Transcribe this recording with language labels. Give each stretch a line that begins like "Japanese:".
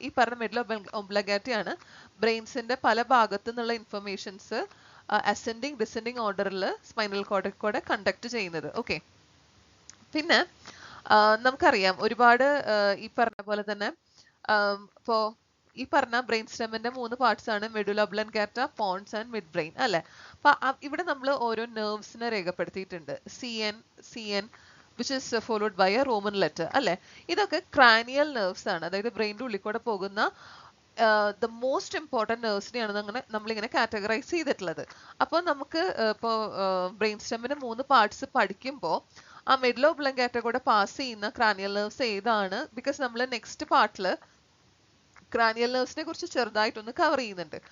Malayalam: ഈ പറഞ്ഞ മെഡുല ഒബ്ലൻഗാറ്റയാണ് ബ്രെയിൻസിന്റെ പല ഭാഗത്തു നിന്നുള്ള ഇൻഫർമേഷൻസ് അസെൻഡിങ് ഡിസെൻഡിങ് ഓർഡറിൽ സ്പൈനൽ കോഡിൽ കൂടെ കണ്ടക്ട് ചെയ്യുന്നത്. ഓക്കെ, പിന്നെ നമുക്കറിയാം ഒരുപാട് ഈ പറഞ്ഞ പോലെ തന്നെ ഇപ്പോ ഈ പറഞ്ഞ ബ്രെയിൻ സ്റ്റെമ്മിന്റെ 3 പാർട്സ് ആണ് medulla ഒബ്ലൻഗാറ്റ, Ponce and mid brain അല്ലെ? അപ്പൊ ഇവിടെ നമ്മൾ ഓരോ നെർവ്സിനെ രേഖപ്പെടുത്തിയിട്ടുണ്ട്.
English: CN which is followed by a Roman letter അല്ലെ?
Malayalam: ഇതൊക്കെ ക്രാനിയൽ നെർവ്സ് ആണ്. അതായത് ബ്രെയിനിന്റെ ഉള്ളിൽ കൂടെ പോകുന്ന
English: the most important
Malayalam: നെർവ്സിനെയാണ് നമ്മളിങ്ങനെ കാറ്റഗറൈസ് ചെയ്തിട്ടുള്ളത്. അപ്പോൾ നമുക്ക് ഇപ്പോൾ ബ്രെയിൻ സ്റ്റെമ്മിന് 3 പാർട്സ് പഠിക്കുമ്പോൾ ആ മെഡുല ഒബ്ലൻഗാറ്റ കൂടെ പാസ് ചെയ്യുന്ന ക്രാനിയൽ നെർവ്സ് ഏതാണ്? ബിക്കോസ് നമ്മൾ നെക്സ്റ്റ് പാർട്ടില് ക്രാനിയൽ നെർവ്സിനെ കുറിച്ച് ചെറുതായിട്ടൊന്ന് കവർ ചെയ്യുന്നുണ്ട്.